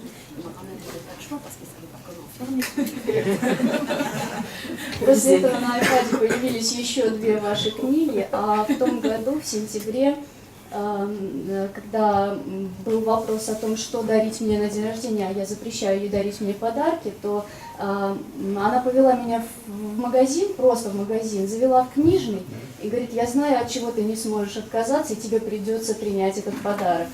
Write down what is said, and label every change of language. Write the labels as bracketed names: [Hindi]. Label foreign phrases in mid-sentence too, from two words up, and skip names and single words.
[French] Et ma grand-mère n'avait pas le choix parce qu'elle ne savait pas comment fermer. [Russian] После этого на iPad появились еще 2 ваши книги, а в том году, в сентябре, когда был вопрос о том, что дарить мне на день рождения, а я запрещаю ей дарить мне подарки, то она повела меня в магазин, просто в магазин, завела в книжный и говорит: я знаю, от чего ты не сможешь отказаться, и тебе придется принять этот подарок.